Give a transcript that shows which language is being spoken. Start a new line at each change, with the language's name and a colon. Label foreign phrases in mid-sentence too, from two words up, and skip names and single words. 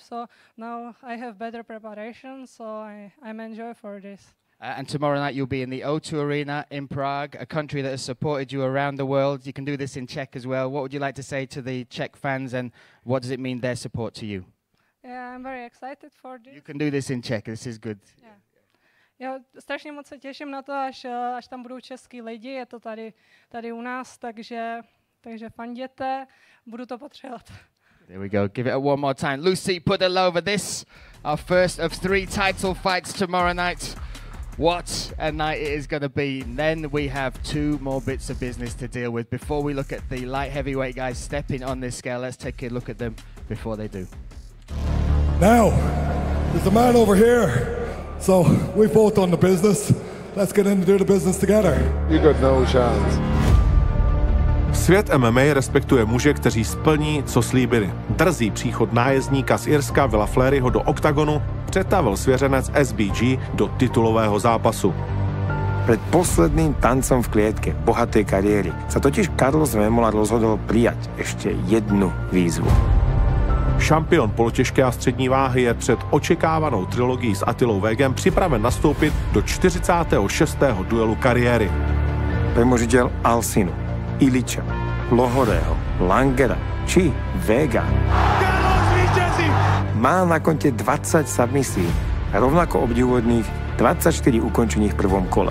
English: So now I have better preparation, so I'm enjoy for this. And tomorrow night you'll be in the O2 Arena in Prague, a country that has supported you around the world. You can do this in Czech as well. What would you like to say to the Czech fans, and what does it mean, their support to you? Yeah, I'm very excited for this. You can do this in Czech. This is good. Yeah.
Czech: Já strašně moc se těším na to, až tam budou český lidi, je to tady u nás, takže fanděte, budu to potřebovat.
English: There we go. Give it a one more time. Lucy Pudilova, this, our first of 3 title fights tomorrow night. What a night it is going to be. And then we have 2 more bits of business to deal with. Before we look at the light heavyweight guys stepping on this scale, let's take a look at them before they do. Now, there's a man over here. So we've both done the business. Let's get in and do the business together. You got no chance.
Czech: Svět MMA respektuje muže, kteří splní, co slíbili. Drzý příchod nájezdníka z Irska Willa Flahertyho do Oktagonu přetavil svěřenec SBG do titulového zápasu.
Slovak: Pred posledným tancom v klietke bohatej kariéry sa totiž Carlos Vemola rozhodol prijať ešte jednu výzvu.
Czech: Šampion polotěžké a střední váhy je před očekávanou trilogií s Attilou Vegem připraven nastoupit do 46. duelu kariéry.
Slovak: Premožiteľ Alcinu, Iliča, Lohorého, Langera či Vega má na konte 20 submisí a rovnako obdivuhodných 24 ukončení v prvom kole.